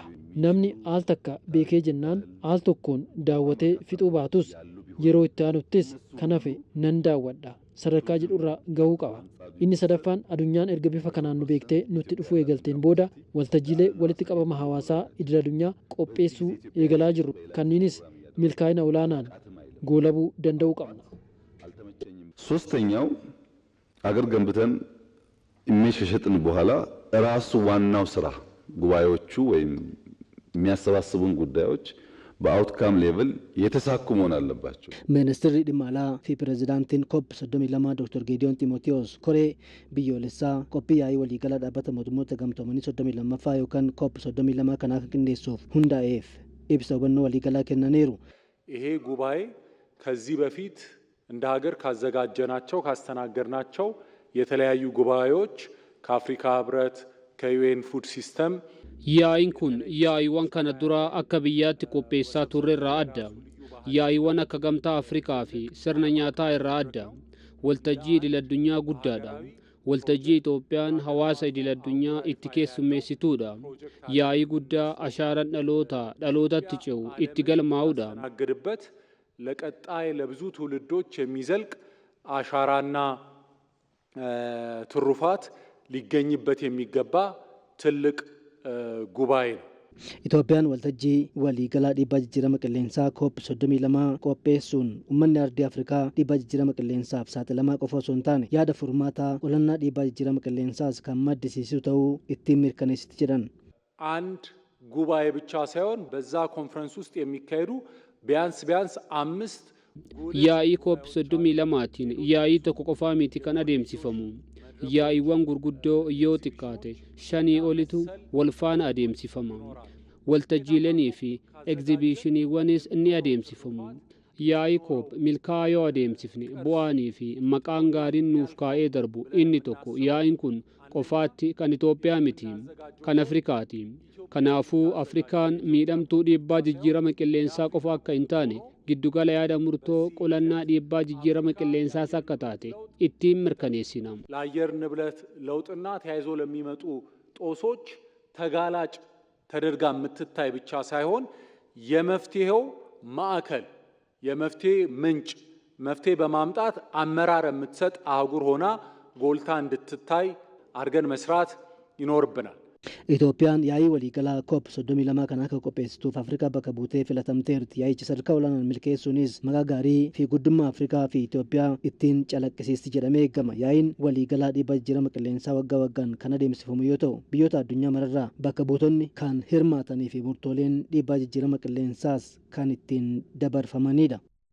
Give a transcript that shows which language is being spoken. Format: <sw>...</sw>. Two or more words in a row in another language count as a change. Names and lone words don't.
<om>Namni aal takka beekee jennaan aal tokkoon daawwatee fixuu baatus yeroo itti aanuttis kan hafe nan daawwadha sadarkaa jedhurraa gahuu qaba. Inni sadaffaan addunyaan erga bifa kanaan nu beektee nutti dhufuu eegalteen booda waltajjiilee walitti qabama hawaasaa idil addunyaa qopheessuu eegalaa jirru. Kanniinis milkaa'ina olaanaan goolabuu danda'uu qabna.</om> <am>ሶስተኛው አገር ገንብተን ኢሜጅ ከሸጥን በኋላ ራሱ ዋናው ስራ ጉባኤዎቹ ወይም የሚያሰባስቡን ጉዳዮች በአውትካም ሌቭል የተሳኩ መሆን አለባቸው።</am> <om>Ministirii dhimmaalaa fi Prezidaantiin COP32 Doktor Geediyoon Ximootiyoos koree biyyoolessaa qophii yaa'ii waliigalaa dhaabbata mootummoota gamtoomanii 32 yookaan COP32 kanaaka qindeessuuf hundaa'eef ibsa waa'ee waliigalaa kenneeru</om> <am>ይሄ ጉባኤ ከዚህ በፊት እንደ ሀገር ካዘጋጀናቸው ካስተናገርናቸው የተለያዩ ጉባኤዎች ከአፍሪካ ህብረት ከዩኤን ፉድ ሲስተም</am> <om>Yaa'iin kun yaa'iiwwan kana dura akka biyyaatti qopheessaa turre irraa adda. Yaa'iiwwan akka gamtaa Afrikaa fi sirna nyaataa irraa adda. Waltajjii idil addunyaa guddaadha. Waltajjii Itoophiyaan hawaasa idil addunyaa itti keessummeessituudha. Yaa'ii guddaa ashaaraan dhalootatti ce'u itti galmaa'uudha.</om> <am>ናገድበት ለቀጣይ ለብዙ ትውልዶች የሚዘልቅ አሻራና ትሩፋት ሊገኝበት የሚገባ ትልቅ ጉባኤ ነው።</am> <om>Itoophiyaan waltajjii waliigalaa dhiibbaa jijjiirama qilleensaa COP32 qopheessuun uummanni ardii Afrikaa dhiibbaa jijjiirama qilleensaaf saaxilamaa qofa osoo hin taane yaada furmaataa olannaa dhiibbaa jijjiirama qilleensaas kan maddisiisu ta'uu ittiin mirkaneessiti jedhan.</om> <am>አንድ ጉባኤ ብቻ ሳይሆን በዛ ኮንፈረንስ ውስጥ የሚካሄዱ ቢያንስ 5</am> <om>Yaa'ii COP32tiin yaa'ii tokko qofaa miti kan adeemsifamu. Yaa'iiwwan gurguddoo yoo xiqqaate 5 olitu wal faana adeemsifama. Waltajjiileenii fi egzibishiniiwwanis ni adeemsifamu. Yaa'ii COP milkaa'oo adeemsifne bu'aanii fi maqaan gaariin nuuf kaa'ee darbu inni tokko yaa'iin kun qofaatti kan Itoophiyaa miti kan Afrikaati. Kanaafuu Afrikaan miidhamtuu dhiibbaa jijjiirama qilleensaa qofa akka hin taane giddugala yaada murtoo qolannaa dhiibbaa jijjiirama qilleensaas akka taate ittiin mirkaneessina.</om> <am>ለአየር ንብረት ለውጥና ተያይዞ ለሚመጡ ጦሶች ተጋላጭ ተደርጋ የምትታይ ብቻ ሳይሆን የመፍትሄው ማዕከል የመፍትሄ ምንጭ መፍትሄ በማምጣት አመራር የምትሰጥ አህጉር ሆና ጎልታ እንድትታይ አድርገን መስራት ይኖርብናል።</am> <om>Itoophiyaan yaa'ii waliigalaa COP32 kan akka qopheessituuf Afrikaa bakka buutee filatamteerti. Yaa'ichi sadarkaa olaanaan milkeessuunis maqaa gaarii fi guddummaa Afrikaa fi Itoophiyaa ittiin calaqqisiisti jedhamee eegama. Yaa'iin waliigalaa dhiibbaa jijjiirama qilleensaa waggaa waggaan kan adeemsifamu yoo ta'u biyyoota addunyaa mararraa bakka buutonni kan hirmaatanii fi murtooleen dhiibbaa jijjiirama qilleensaas kan ittiin dabarfamanidha.</om>